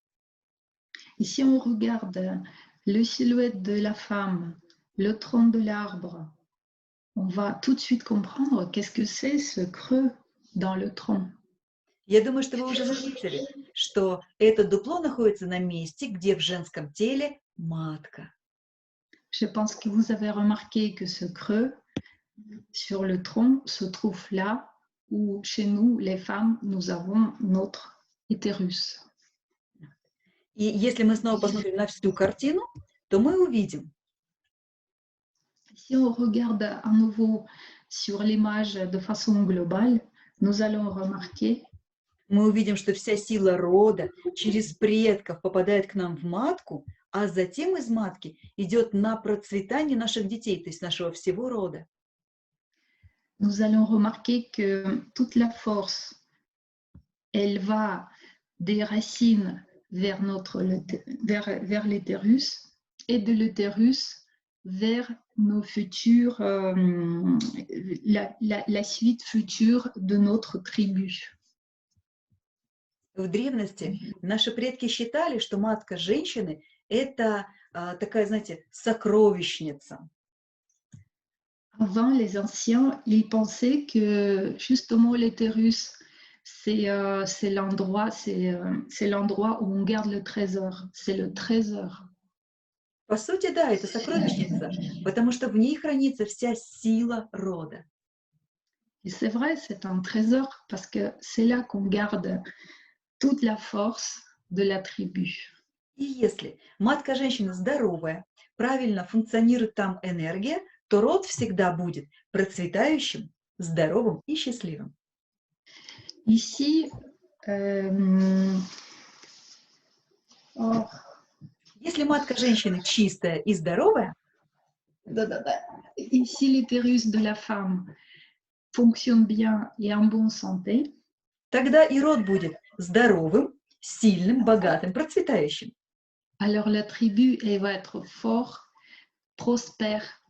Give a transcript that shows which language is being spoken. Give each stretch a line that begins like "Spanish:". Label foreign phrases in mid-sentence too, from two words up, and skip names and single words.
French: Et si on regarde le silhouette de la femme, le tronc de l'arbre, on va tout de suite comprendre qu'est-ce que c'est ce creux dans le tronc.
Russian: Я думаю, что вы уже заметили, что это дупло находится на месте, где в женском теле матка.
French: Je pense que vous avez remarqué que ce creux sur le tronc se trouve là où, chez nous, les femmes, nous avons notre utérus.
Russian: И если мы снова посмотрим на всю картину, то мы увидим,
French: Si on regarde à nouveau sur l'image de façon globale, nous allons remarquer
Russian: мы увидим, что вся сила рода через предков попадает к нам в матку, а затем из матки идет на процветание наших детей, то есть нашего всего рода.
French: nous allons remarquer que toute la force, elle va des racines vers, vers l'utérus et de l'utérus vers nos futurs, la suite future de notre tribu.
Russian: В древности наши предки считали, что матка женщины – это такая, знаете, сокровищница.
French: Avant, les anciens, ils pensaient que justement l'utérus, c'est l'endroit où on garde le trésor. C'est le trésor.
Russian: По сути, да, это сокровищница, потому что в ней хранится вся сила рода.
French: Et c'est vrai, c'est un trésor parce que c'est là qu'on garde toute la force de la tribu.
Russian: И если матка женщины здоровая, правильно функционирует там энергия, то род всегда будет процветающим, здоровым и счастливым.
French: Ici,
Russian: Если матка женщины чистая и здоровая,
French: ici l'utérus de la femme fonctionne bien et en bonne santé,
Russian: тогда и род будет здоровым, сильным, богатым, процветающим.
French: alors la tribu elle va être fort, prospère.